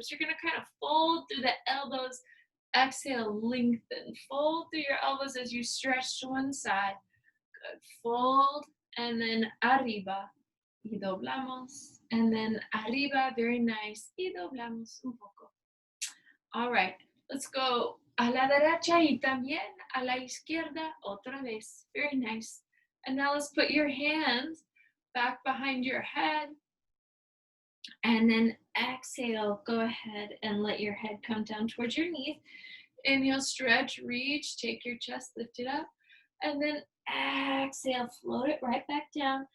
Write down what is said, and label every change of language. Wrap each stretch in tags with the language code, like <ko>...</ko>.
<en>So you're gonna kind of fold through the elbows. Exhale, lengthen. Fold through your elbows as you stretch to one side. Good. Fold, and then arriba.</en> <es>Y doblamos.</es> <en>And then arriba, very nice.</en> <es>Y doblamos un poco.</es> <en>All right, let's go</en> <es>a la derecha y también a la izquierda otra vez.</es> <en>Very nice. And now let's put your hands back behind your head. And then exhale, go ahead and let your head come down towards your knees. Inhale, stretch, reach, take your chest, lift it up. And then exhale, float it right back down.</en>